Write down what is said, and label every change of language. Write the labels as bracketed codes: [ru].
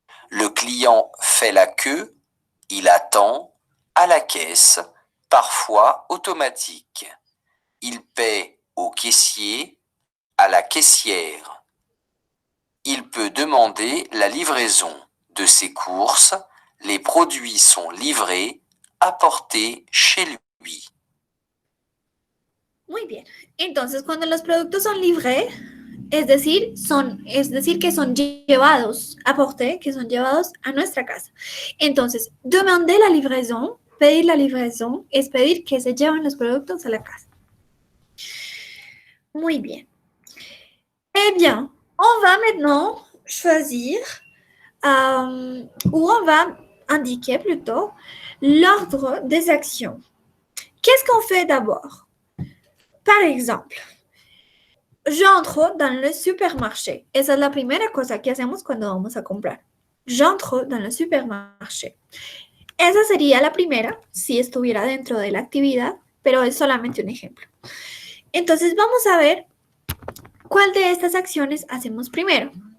[fr] Le client fait la queue, il attend, à la caisse, parfois automatique. Il paie au caissier, à la caissière. Il peut demander la livraison de ses courses. Les produits sont livrés, apportés chez lui. [es] Muy bien. Entonces, cuando los productos son livrés, es decir que son llevados, apportés, que son llevados a nuestra casa. Entonces, demander la livraison, pedir la livraison, es pedir que se lleven los productos a la casa. Muy bien. [fr] Eh bien, on va maintenant choisir, ou on va indiquer plutôt l'ordre des actions. Qu'est-ce qu'on fait d'abord? Par exemple, j'entre dans le supermarché. [es] Esa es la primera cosa que hacemos cuando vamos a comprar. [fr] J'entre dans le supermarché. [es] Esa sería la primera si estuviera dentro de la actividad, pero es solamente un ejemplo. Entonces vamos a ver cuál de estas acciones hacemos primero.